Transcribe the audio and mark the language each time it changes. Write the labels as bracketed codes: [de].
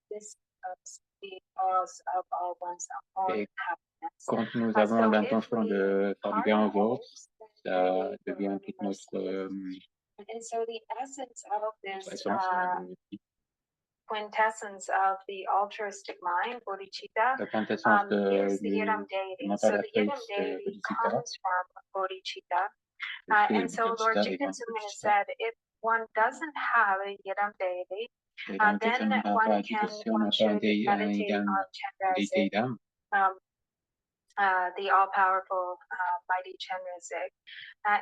[en] This is the cause of all one's own happiness. [fr] Quand nous avons l'intention de faire du bien aux autres, ça devient toute notre [en] and so the essence of this essence, quintessence of the altruistic mind, bodhicitta, [fr] la quintessence [en] is the Yidam deity. So the Yidam deity comes from bodhicitta. And so Lord Jigten-Sumina said, if one doesn't have a Yidam deity, then one should meditate on Chenrezig, the all-powerful mighty Chenrezig.